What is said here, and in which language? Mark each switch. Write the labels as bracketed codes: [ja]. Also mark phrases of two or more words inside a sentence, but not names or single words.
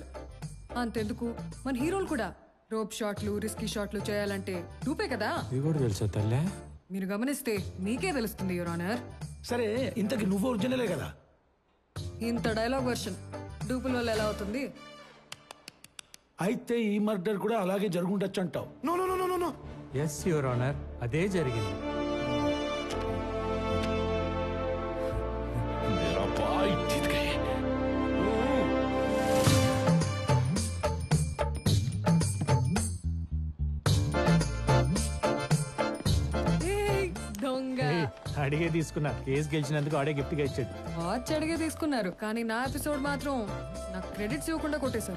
[te] అంతెందుకు, మన హీరోలు కూడా రోప్ షాట్లు, రిస్కీ షాట్లు చేయాలంటే డూపే కదా. తెలుసా తల్లే? మీరు గమనిస్తే మీకే తెలుస్తుంది [en] your honor. [te] సరే, ఇంతకి నువ్వు ఒరిజినలే కదా? ఇంత [en] dialogue version [te] డూపుల వల్ల ఎలా అవుతుంది? అయితే ఈ మర్డర్ కూడా అలాగే జరుగుండొచ్చు అంటావు? [en] no no no no no. yes your honor, [te] అదే జరిగింది. [hi] मेरा भाई जीत गए. [te] దొంగ అడిగే తీసుకున్నా. కేసు గెలిచినందుకు ఆడే గిఫ్ట్ గా ఇచ్చాడు. వాచ్ అడిగే తీసుకున్నారు, కానీ నా ఎపిసోడ్ మాత్రం నాకు క్రెడిట్స్ ఇవ్వకుండా కొట్టేశారు.